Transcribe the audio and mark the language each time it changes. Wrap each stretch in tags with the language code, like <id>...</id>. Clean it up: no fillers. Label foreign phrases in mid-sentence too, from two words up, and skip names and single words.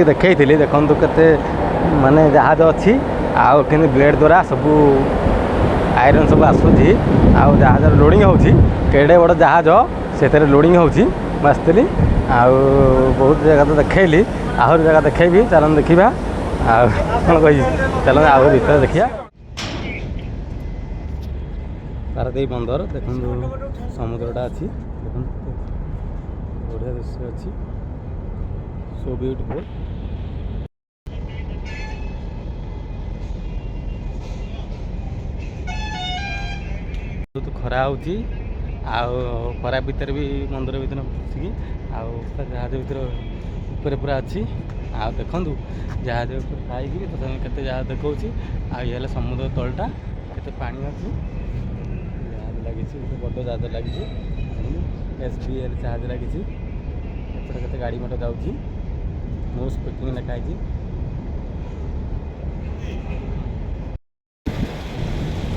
<or>ଦେଖେଇଥିଲି ଦେଖନ୍ତୁ କେତେ ମାନେ ଜାହାଜ ଅଛି ଆଉ କେମିତି ବ୍ଲେଡ୍ ଦ୍ୱାରା ସବୁ ଆଇରନ୍ ସବୁ ଆସୁଛି ଆଉ ଜାହାଜର ଲୋଡ଼ିଂ ହେଉଛି କେଡ଼େ ବଡ଼ ଜାହାଜ ସେଥିରେ ଲୋଡ଼ିଂ ହେଉଛି ମୁଁ ଆସିଥିଲି ଆଉ ବହୁତ ଜାଗା ତ ଦେଖେଇଲି ଆହୁରି ଜାଗା ଦେଖେଇବି ଚାଲନ୍ତୁ ଦେଖିବା ଆଉ କ'ଣ କହିବି ଚାଲନ୍ତୁ ଆହୁରି ଭିତରେ ଦେଖିବା ପାରାଦୀପ ବନ୍ଦର ଦେଖନ୍ତୁ ସମୁଦ୍ରଟା ଅଛି ଦେଖନ୍ତୁ ବଢ଼ିଆ ଦୃଶ୍ୟ ଅଛି</or> <en>so beautiful</en> <or>ବହୁତ ଖରା ହେଉଛି ଆଉ ଖରା ଭିତରେ ବି ମନ୍ଦିର ଭିତରେ ପଶିକି ଆଉ ଜାହାଜ ଭିତରେ ଉପରେ ପୁରା ଅଛି ଆଉ ଦେଖନ୍ତୁ ଜାହାଜ ଉପରେ ଖାଇକି ତଥାପି କେତେ ଜାହାଜ ଦେଖାଉଛି ଆଉ ଇଏ ହେଲା ସମୁଦ୍ର ତଳଟା କେତେ ପାଣି ଅଛି ଜାହାଜ ଲାଗିଛି ଗୋଟେ ବଡ଼ ଜାହାଜ ଲାଗିଛି SBL ଜାହାଜ ଲାଗିଛି ଏପଟେ କେତେ ଗାଡ଼ି ମଟର ଯାଉଛି</or> <en>no speaking</en> <or>ଲେଖା ହେଇଛି</or>